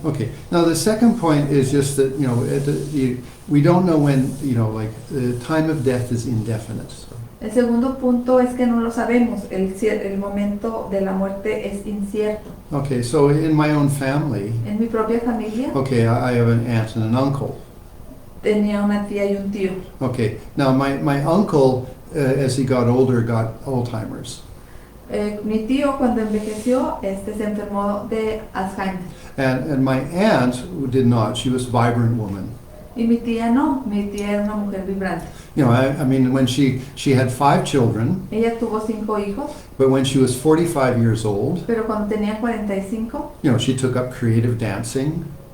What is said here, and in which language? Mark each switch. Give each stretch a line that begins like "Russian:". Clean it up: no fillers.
English: Okay, now the second point is just that, we don't know when, like, the time of death is indefinite. So.
Spanish: El segundo punto es que no lo sabemos. El momento de la muerte es incierto.
English: Okay, so in my own family,
Spanish: En mi propia familia,
English: okay, I have an aunt and an uncle.
Spanish: tenía una tía y un tío.
English: Okay, now my uncle, as he got older, got Alzheimer's.
Spanish: Mi tío, cuando envejeció, se enfermó de Alzheimer.
English: And my aunt did not. She was a vibrant woman.
Spanish: Y mi tía no. Mi tía era una mujer vibrante.
English: I mean, when she had 5 children,
Spanish: Ella tuvo 5 hijos,
English: but when she was 45 years old,
Spanish: pero cuando tenía 45,
English: she took up creative dancing.